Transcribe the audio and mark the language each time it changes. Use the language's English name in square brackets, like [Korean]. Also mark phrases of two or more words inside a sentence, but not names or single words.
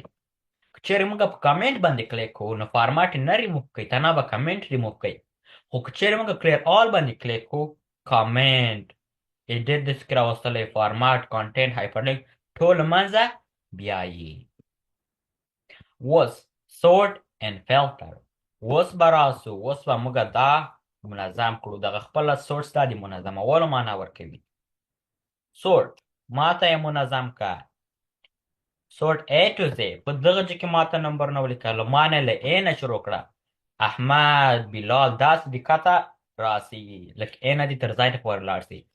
[Pashto] که چیرې موږ په کمنټ باندې کلیک کوو نو فارمات یې نه ریموف کوي تنها به کمنټ ریموف کوي. خو که چیرې موږ [English] clear all [Pashto] باندې کلیک کوو [English] comment edit [Pashto] داسې کې راوستلی [English] format content hyperlink [Pashto] ټول له منځه بیایي. اوس [English] sort and filter [Pashto] اوس به راسو اوس به موږ دا منظم کړو دغه خپله سورټ دا د منظمولو معنا ورکوي. سورټ ماته یې منظم که [English] sort A to Z [Pashto] په دغه ځای کې ماته نمبرونه ولیکه له ما نه له A نه شروع کړه احمد بلال داسې د کته راسي لکه A نه دې تر ځای ته پورې لاړ سي.